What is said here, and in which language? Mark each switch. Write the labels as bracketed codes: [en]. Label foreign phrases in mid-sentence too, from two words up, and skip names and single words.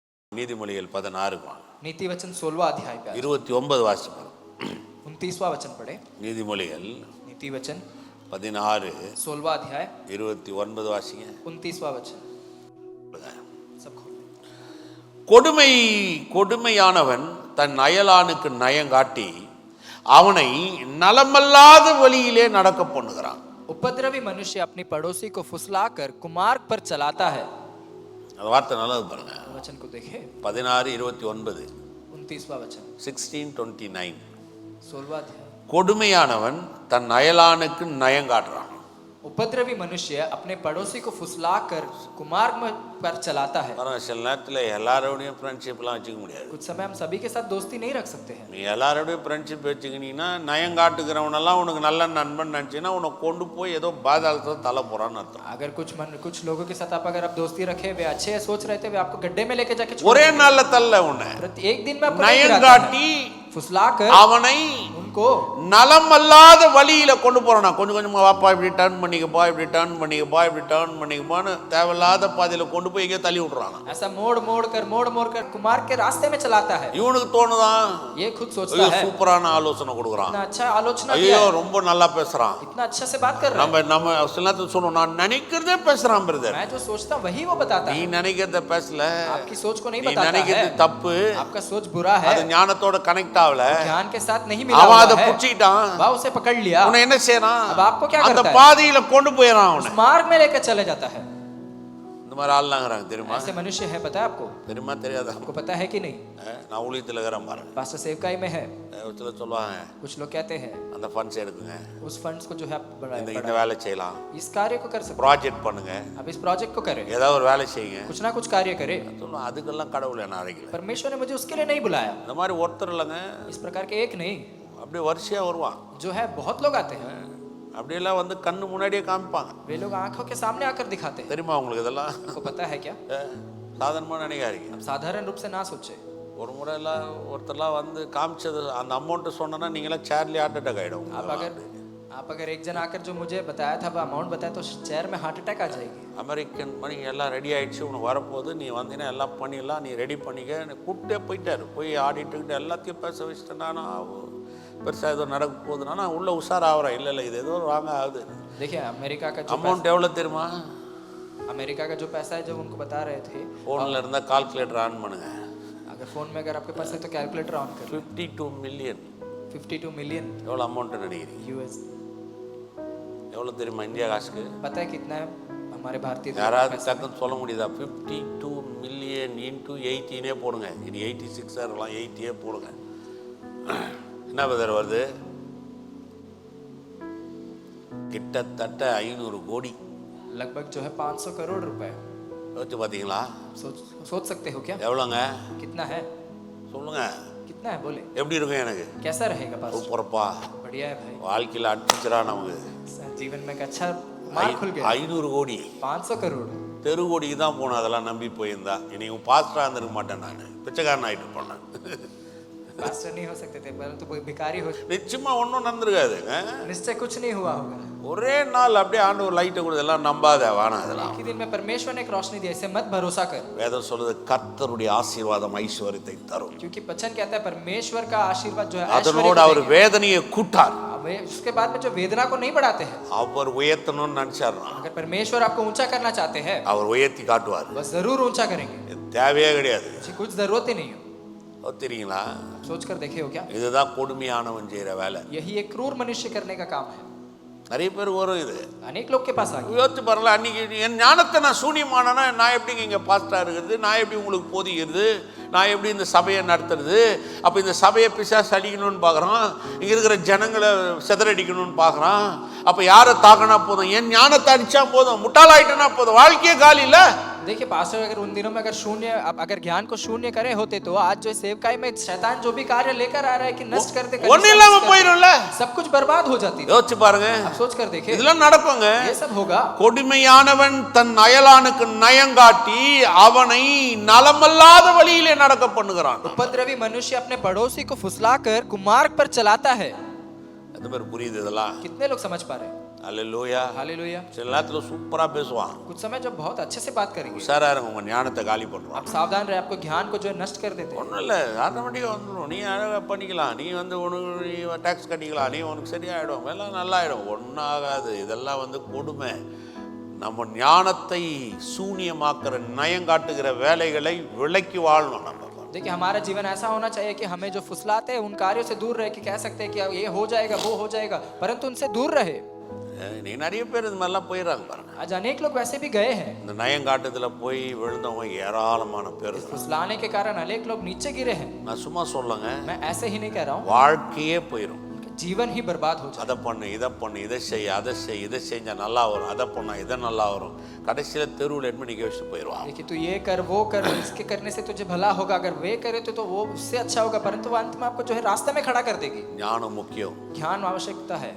[ta] நீதிமொழிகள் 16 [hi] नीति वचन 16वां अध्याय पे [ta] 29 வாசிப்போம். [hi] 29वां वचन पढ़े। [ta] நீதிமொழிகள் [hi] नीति वचन 16 16वां अध्याय [ta] 29 வாசிங்க. [hi] 29वां वचन सब खोल। [ta] கொடுமையானவன் தன் அயலானுக்கு நயங்காட்டி அவனை நலமல்லாத வழியிலே நடக்க பண்ணுகிறான். [hi] उपद्रवी मनुष्य अपनी पड़ोसी को फुसलाकर कुमार्ग पर चलाता है। [ta] அந்த வார்த்தை நல்லது பாருங்க. [hi] वचन को देखे 16:29 29वां वचन 16:29 16वां अध्याय। [ta] கொடுமையானவன் தன் அயலானுக்கு நயங்காட்டுறான். [hi] उपद्रवी मनुष्य अपने पड़ोसी को फुसलाकर कुमार्ग पर चलाता है। [ta] சில நேரத்தில் எல்லாரோடையும் ஃப்ரெண்ட்ஷிப்லாம் வச்சுக்க முடியாது. [hi] कुछ समय हम सभी के साथ दोस्ती नहीं रख सकते हैं। [ta] நீ எல்லாரோடையும் ஃப்ரெண்ட்ஷிப் வச்சுக்கினீங்கன்னா நயங்காட்டுகிறவனெல்லாம் உனக்கு நல்ல நண்பன் நினச்சின்னா உனக்கு கொண்டு போய் ஏதோ பாதாளத்தை தலை போறான்னு அர்த்தம். [hi] अगर कुछ लोगों के साथ अगर आप दोस्ती रखे, वे अच्छे सोच रहे थे, वे आपको गड्ढे में लेके जाके [ta] ஒரே நாள்ல தள்ள உன்னை [hi] एक दिन में आपको नहीं गिराता [ta] நயங்காட்டி [hi] है। फुसलाकर [ta] அவனை [hi] उनको [ta] நலமல்லாத வழியில கொண்டு போறானா. கொஞ்சம் கொஞ்சமா வாப்பா இப்படி டர்ன் பண்ணிக்கப்பா, இப்படி டர்ன் பண்ணிக்கப்பா, இப்படி டர்ன் பண்ணிக்கப்பான்னு தேவையில்லாத பாதையில கொண்டு போய் எங்கேயோ தள்ளி விடுறானா. [hi] ऐसा मोड़ कर कुमार्ग के रास्ते में चलाता है। [ta] இவனுக்கு தோணுதான் [hi] ये खुद सोचता है [ta] சூப்பரான ஆலோசனை கொடுக்குறான். [hi] इतना अच्छा आलोचना [ta] ஐயோ [hi] किया है, [ta] ரொம்ப நல்லா பேசுறான். [hi] इतना अच्छा से बात कर रहा है। [ta] நம்ம சில நேரத்தில் சொல்லுவோம் நான் நினைக்கிறதே பேசுறான் பிரதர். [hi] मैं जो सोचता वही वो बताता [ta] நீ [hi] है। [ta] நினைக்கிறத பேசல, [hi] आपकी सोच को नहीं [ta] நீ [hi] बताता [ta] நினைக்கிறது [hi] है। [ta] தப்பு, [hi] आपका सोच बुरा है, [ta] அது ஞானத்தோட கனெக்ட் ஆகல, [hi] ज्ञान के साथ नहीं मिला [ta] அவன் [hi] हुआ [ta] அதை [hi] है। [ta] புடிச்சிட்டான். [hi] वह उसे पकड़ लिया, [ta] உன்னை என்ன செய்யறான்? [hi] अब आपको क्या [ta] அந்த [hi] करता है? [ta] பாதையில கொண்டு போயிடறான். [hi] उस [ta] அவனை [hi] मार्ग में लेकर चले जाता है। [ta] இந்த மாதிரி ஆள்லாங்கிறாங்க தெரியுமா? [hi] ऐसे मनुष्य है, पता है आपको? [ta] தெரியுமா தெரியாதா? [hi] आपको पता है कि नहीं? [ta] நான் ஊழியத்தில் இருக்கிறேன் பாருங்க. [hi] पास्टर सेवकाई में है, [ta] ஒருத்தர் சொல்லுவாங்க [hi] कुछ लोग कहते हैं [ta] அந்த ஃபண்ட்ஸ் எடுக்குங்க, [hi] उस फंड्स को जो है आप [ta] இந்த வேலை செய்யலாம், [hi] इस कार्य को कर सकते [ta] ப்ராஜெக்ட் பண்ணுங்க, [hi] हैं। अब इस प्रोजेक्ट को करें, [ta] ஏதாவது ஒரு வேலை செய்யுங்க. [hi] कुछ ना कुछ कार्य करें। [ta] சொல்லுவோம் அதுக்கெல்லாம் கடவுள் என்ன அழைக்கல. [hi] परमेश्वर ने मुझे उसके लिए नहीं बुलाया। [ta] இந்த மாதிரி ஒருத்தர் இல்லைங்க, [hi] इस प्रकार के एक नहीं, [ta] அப்படியே வரிசையா வருவான். [hi] जो है बहुत लोग आते हैं। [ta] அப்படியெல்லாம் வந்து கண்ணு முன்னாடியே காமிப்பாங்க. [hi] वे लोग आंखों के सामने आकर दिखाते हैं। [ta] தெரியுமா உங்களுக்கு இதெல்லாம்? [hi] आपको पता है क्या? [ta] சாதாரணமாக நினைக்காதீங்க. [hi] अब साधारण रूप से ना सोचे। [ta] ஒரு முறை எல்லாம் ஒருத்தர்லாம் வந்து காமிச்சது அந்த அமௌண்ட்டு சொன்னா நீங்களாம் சேர்லி [en] heart attack [ta] ஆகிடும். [hi] आप अगर एक जन आकर जो मुझे बताया था, वो अमाउंट बताया, तो चेयर में [en] heart attack [hi] आ जाएगी। [en] American money [ta] எல்லாம் ரெடி ஆயிடுச்சு, உனக்கு வரப்போகுது, நீ வந்தீங்கன்னா எல்லாம் பண்ணிடலாம், நீ ரெடி பண்ணிக்க கூப்பிட்டே போயிட்டாரு. போய் ஆடிட்டுக்கிட்டு எல்லாத்தையும் பேச வச்சுட்டேன். நான் பெருசாக ஏதோ நடக்க போகுதுன்னா நான் உள்ள உஷாராகிறேன். இல்லை இது ஏதோ வாங்க ஆகுது. [hi] देखिए अमेरिका का जो [ta] அமௌண்ட் எவ்வளோ தெரியுமா? [hi] अमेरिका का जो पैसा है, जब उनको बता रहे थे, [ta] ஃபோனில் இருந்தால் [en] calculator on [ta] பண்ணுங்க. [hi] अगर फोन में अगर आपके पास है तो [en] calculator on [hi] कर। [ta] 52 மில்லியன் [hi] 52 मिलियन [ta] எவ்வளோ அமௌண்ட்டு நினைக்கிறீங்க? [hi] यूएस। [ta] எவ்வளோ தெரியுமா இந்தியா காசுக்கு? [hi] पता है कितना है हमारे भारतीय? [ta] யாராவது டக்குன்னு சொல்ல முடியுதா? 52 மில்லியன் இன்டூ 18 போடுங்க. இது 86 இருக்கலாம், 80 போடுங்க. என்ன பதர் வருது? கிட்டத்தட்ட 500 கோடி. [hi] लगभग जो है 500 करोड़ रुपए। [ta] யோசிச்சு பார்த்தீங்களா? [hi] सोच सकते हो क्या [ta] எவ்வளோங்க? [hi] कितना है? [ta] சொல்லுங்க. [hi] कितना है बोले? [ta] எப்படி இருக்கும் எனக்கு? [hi] कैसा रहेगा पास? [ta] சூப்பரப்பா. [hi] बढ़िया है भाई, [ta] வாழ்க்கையில் அடிச்சுரா நமக்கு. [hi] जीवन में एक अच्छा मार्ग खुल गया। [ta] 500 கோடி [hi] 500 करोड़ [ta] தெரு கோடிக்கு தான் போகணும். அதெல்லாம் நம்பி போயிருந்தா இன்னைக்கு பாஸ்டராக இருந்திருக்க மாட்டேன், நான் பிச்சைக்காரன் ஆகிட்டு போனேன். [hi] पास्टर नहीं हो सकते थे, परंतु कोई भिखारी हो। [ta] நிச்சயமா ஒன்றும் நடந்திருக்காதுங்க. [hi] निश्चय कुछ नहीं हुआ होगा। [ta] ஒரே நாள் அப்படியே ஆண்டவர் லைட்டை கொடுத்து எல்லாம் நம்பாத வேணாம். இதெல்லாம் [hi] एक ही दिन में परमेश्वर ने एक रोशनी दी, ऐसे मत भरोसा कर। [ta] வேதம் சொல்லுது கர்த்தருடைய ஆசீர்வாதம் ஐஸ்வர்யத்தை தரும். [hi] क्योंकि वचन कहता है परमेश्वर का आशीर्वाद जो है [ta] அதனோடு அவர் வேதனையை கூட்டார். [hi] उसके बाद में जो वेदना को नहीं बढ़ाते हैं। [ta] அவர் உயர்த்தணும்னு நினைச்சாருன்னா [hi] अगर परमेश्वर आपको ऊंचा करना चाहते हैं, [ta] அவர் உயர்த்தி காட்டுவார். [hi] बस जरूर ऊंचा करेंगे। [ta] தேவையே கிடையாது. [hi] कुछ जरूरत ही नहीं हो। [ta] தெரியுங்களா? [hi] सोच कर देखे हो क्या? [ta] இதுதான் கொடுமையானவன் செய்யற வேலை. [hi] यही एक क्रूर मनुष्य करने का काम है। [ta] நிறைய பேர் வரும் இது. [hi] अनेक लोग के पास आ गया। [ta] யோசிச்சு பாருங்களா, அன்னைக்கு என் ஞானத்தை நான் சூனியமானனா நான் எப்படிங்க இங்கே பாஸ்டா இருக்கிறது, நான் எப்படி உங்களுக்கு போதிக்கிறது, நான் எப்படி இந்த சபையை நடத்துறது? அப்போ இந்த சபையை பிசாசு அடிக்கணும்னு பார்க்குறான், இங்கே இருக்கிற ஜனங்களை சிதறடிக்கணும்னு பார்க்குறான். அப்போ யாரை தாக்கினா போதும்? என் ஞானத்தை அடித்தா போதும், முட்டாளாயிட்டனா போதும், வாழ்க்கையே காலி இல்லை. [hi] देखिए पास्टर, अगर उन दिनों में अगर ज्ञान को शून्य करे होते तो आज जो सेवकाई में शैतान जो भी कार्य लेकर आ रहा है कि नष्ट करते [ta] ஒன்றும் இல்லாம போயிடும்ல, [hi] सब कुछ बर्बाद हो जाती है। [ta] யோசிச்சு பாருங்க, [hi] आप सोच कर देखे, [ta] இதெல்லாம் நடக்குங்க. [hi] ये सब होगा। [ta] கொடுமையானவன் தன் அயலானுக்கு நயங்காட்டி அவனை நலமல்லாத வழியிலே நடக்க பண்ணுகிறான். [hi] उपद्रवी मनुष्य अपने पड़ोसी को फुसलाकर कुमार्ग पर चलाता है। [ta] அது பேர் புரியுது? இதெல்லாம் [hi] कितने लोग समझ पा रहे हैं? [ta] அல்லேலூயா. [hi] हालेलुया। [ta] சில நேரத்துல சூப்பரா பேசுவான். [hi] कुछ समय जब बहुत अच्छे से बात करेंगे, [ta] உஷாரா இருங்க, உங்க ஞானத்தை காலி பண்ணுவான். [hi] आप सावधान रहे, आपको ज्ञान को जो है नष्ट कर देते हैं। [ta] ஒன்றும் இல்லை, ஆட்டோமேட்டிக்காக வந்துடும். நீ அழகாக பண்ணிக்கலாம், நீ வந்து உனக்கு நீ டேக்ஸ் கட்டிக்கலாம், நீ உனக்கு சரியாயிடும், எல்லாம் நல்லா ஆகிடும். ஒன்றாகாது. இதெல்லாம் வந்து கொடுமை. நம்ம ஞானத்தை சூனியமாக்குற நயங்காட்டுகிற வேலைகளை விலக்கி வாழணும். நம்ம [hi] देखिए हमारा जीवन ऐसा होना चाहिए कि हमें जो फुसलाते हैं उन कार्यों से दूर रहे, कि कह सकते हैं कि ये हो जाएगा वो हो जाएगा, परंतु उनसे दूर रहे। [ta] நீ நிறைய பேர் இது மாதிரிலாம் போயிடறாங்க பாருங்க. [hi] आज अनेक लोग वैसे भी गए हैं। [ta] இந்த நயங்காட்டுதல போய் விழுந்தவங்க ஏராளமான பேர். [hi] फुसलाने के कारण अनेक लोग नीचे गिरे हैं। [ta] நான் சும்மா சொல்லுங்க, [hi] मैं ऐसे ही नहीं कह रहा हूँ, [ta] வாழ்க்கையே போயிடும். [hi] जीवन ही बर्बाद हो जाए। [ta] அதை பண்ணு, இதை பண்ணு, இதை செய், அதை செய், இதை செஞ்சா நல்லா வரும், அதை பண்ணா இதை நல்லா வரும். கடைசியில் தெருவில் எட்டு மணிக்கு வச்சுட்டு போயிடுவான். [hi] देखिए तू ये कर वो कर, इसके करने से तुझे भला होगा, अगर वे करे तो वो उससे अच्छा होगा, परंतु वो अंत में आपको जो है रास्ते में खड़ा कर देगी। [ta] ஞானம் முக்கியம். [hi] ज्ञान आवश्यकता है।